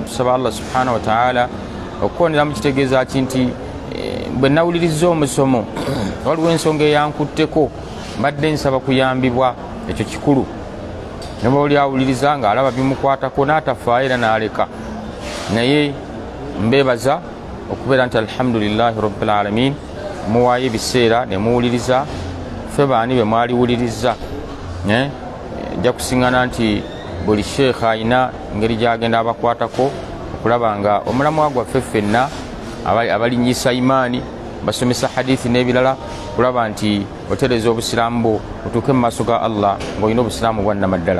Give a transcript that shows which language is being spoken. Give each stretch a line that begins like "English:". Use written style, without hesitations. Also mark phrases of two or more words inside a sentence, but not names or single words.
Ganda: tusaba
Arabic: الله سبحانه وتعالى
Ganda: okukooneramu kitegeeza ki nti bwe nawuliriza omusomo waliwo ensonga eyankutteko, mbadde nsaba kuyambibwa, ekyo kikulu. ne bw'oli awuliriza ng'alaba bimukwatako n'atafaayo era n'aleka, naye mbeebaza okubeera nti
Arabic: الحمد لله رب العالمين
Ganda: muwaayo ebiseera ne muwuliriza. ffe baani be mwaliwuliriza ejja kusiŋŋana nti buli sheekha ayina engeri gy'agenda abakwatako okulaba nga omulamwa gwaffe ffenna abalinnyisa imaani, basomesa hadithi n'ebirala, kulaba nti otereza obusiraamu bwo otuuke mu maaso ga Allah ng'olina obusiraamu bwa nnamaddala.